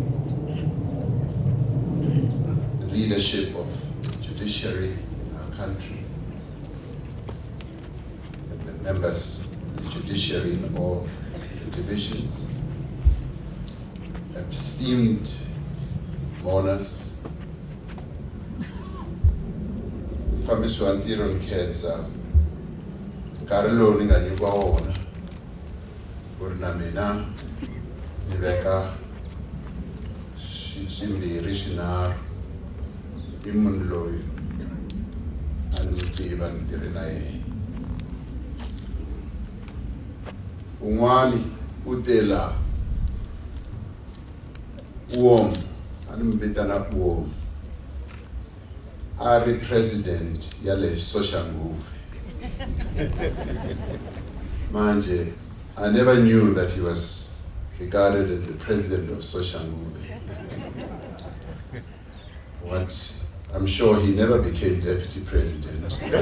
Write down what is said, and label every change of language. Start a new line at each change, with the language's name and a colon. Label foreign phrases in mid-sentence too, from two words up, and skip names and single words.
English: the leadership of judiciary in our country, and the members of the judiciary in all the divisions, esteemed mourners,
Tsonga: Mfambisi wa ntirho nkhensa nkarhi lowu ni nga nyikiwa wona ku ri na mina ni veka swimbirhi swinharhu hi munhu loyi a ni n'wi tiva ni tirhi na yena. Un'wani u te laha Uom, a ni mi vitana Uom, a ri president ya le
English: social movement. Manje, I never knew that he was regarded as the president of social movement. What, I'm sure he never became deputy president.